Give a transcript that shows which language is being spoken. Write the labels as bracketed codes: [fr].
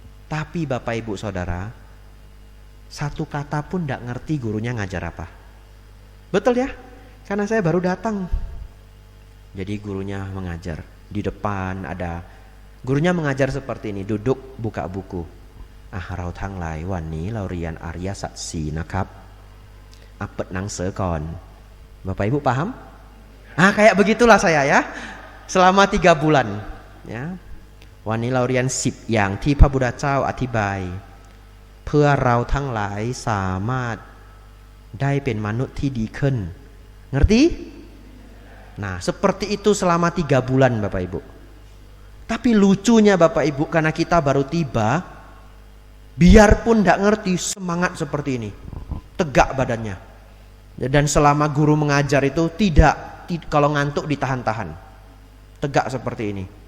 [id] Tapi Bapak Ibu Saudara, satu kata pun tidak ngerti gurunya ngajar apa. Betul ya? Karena saya baru datang. Jadi gurunya mengajar. Di depan ada gurunya mengajar seperti ini, duduk buka buku. [th] เราทั้งหลายวันนี้เราเรียนอริยสัจ4นะครับ. ปิดหนังสือก่อน. [id] Bapak Ibu paham? Kayak begitulah saya ya. Selama 3 bulan ya. [th] วันนี้เราเรียน10อย่างที่พระพุทธเจ้าอธิบายเพื่อเราทั้งหลายสามารถได้เป็นมนุษย์ที่ดีขึ้น. [id] Ngerti? Nah, seperti itu selama 3 bulan Bapak Ibu. Tapi lucunya Bapak Ibu, karena kita baru tiba, biarpun tidak ngerti, semangat seperti ini, tegak badannya. Dan selama guru mengajar itu tidak kalau ngantuk ditahan-tahan, tegak seperti ini.